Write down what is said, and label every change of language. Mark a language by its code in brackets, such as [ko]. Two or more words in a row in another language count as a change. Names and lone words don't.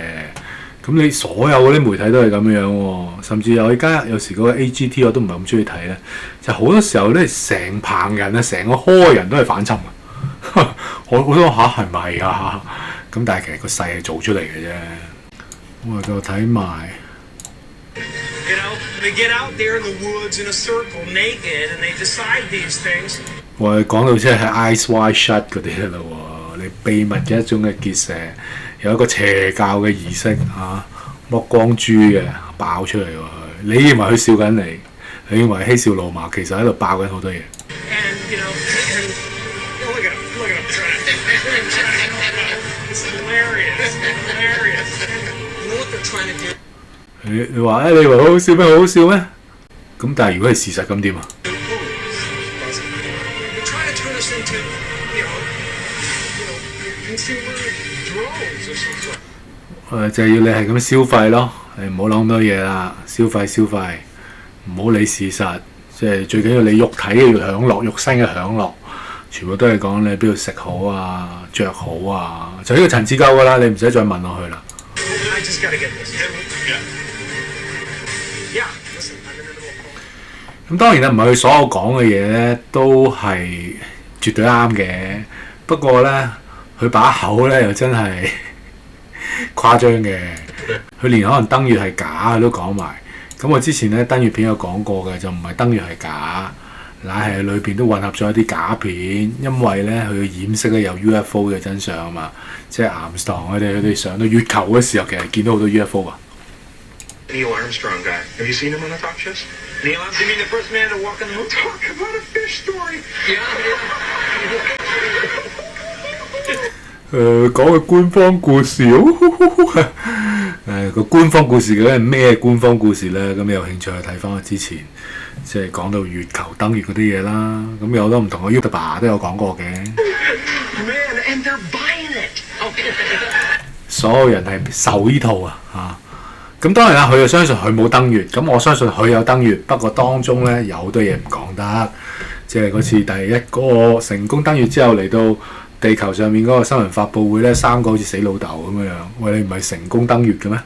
[yue] 咁你所有嗰啲媒體都係咁樣喎，甚至有時嗰個 AGT 我都唔係咁中意睇咧，就好多時候咧成棚人啊，成個科人都係反侵嘅。我覺得係咪啊？咁但係其實個勢係做出嚟嘅啫。我就睇埋。 [en] You know, they get out there in the woods in a circle, naked, and they decide these things. [yue] 我哋講到即係 eyes wide shut 嗰啲啦喎，你秘密嘅一種嘅結社，有一個邪教嘅儀式剝光豬嘅爆出嚟喎。你以為佢笑緊你，你以為嬉笑怒罵，其實喺度爆緊好多嘢。 [en] And you know, look at him trying to. It's hilarious. You know what they're trying to do? [yue] 你話你以為好好笑咩？好好笑咩？咁但係如果係事實咁點啊？ [en] They're trying to turn us into, you know, consumer drones or something. [yue] 就係要你係咁消費咯，你唔好諗咁多嘢啦，消費，唔好理事實，即係最緊要你肉體嘅享樂，肉身嘅享樂，全部都係講你邊度食好啊、着好啊，就呢個層次夠㗎啦，你唔使再問落去啦。 [en] I just gotta get this. Yeah. Listen, I'm in the middle of. [yue] 咁當然啦，唔係佢所有講嘅嘢咧都係絕對啱嘅，不過咧佢把口咧又真係誇張嘅，佢連可能登月係假佢都講埋。咁我之前咧登月片有講過嘅，就唔係登月係假，乃係裏邊都混合咗一啲假片，因為咧佢掩飾咧有 UFO 嘅真相啊嘛，即係岩士唐佢哋上到月球嘅時候，其實見到好多 UFO 啊。 [en] Neil Armstrong guy. Have you seen him on the talk shows? Neil Armstrong, you mean the first man to walk on the moon? Talk about a fish story. Yeah. [yue] 講個官方故事，個官方故事究竟係咩官方故事咧？咁你有興趣去睇翻我之前即係講到月球登月嗰啲嘢啦。咁有好多唔同嘅 YouTuber 都有講過嘅。 [en] Man, and they're buying it. [yue] 所有人係受呢套咁當然啦，佢就相信佢冇登月，咁我相信佢有登月，不過當中咧有好多嘢唔講得，即係嗰次第一個成功登月之後嚟到地球上面嗰個新聞發佈會咧，3個好似死老豆咁樣，喂，你唔係成功登月嘅咩？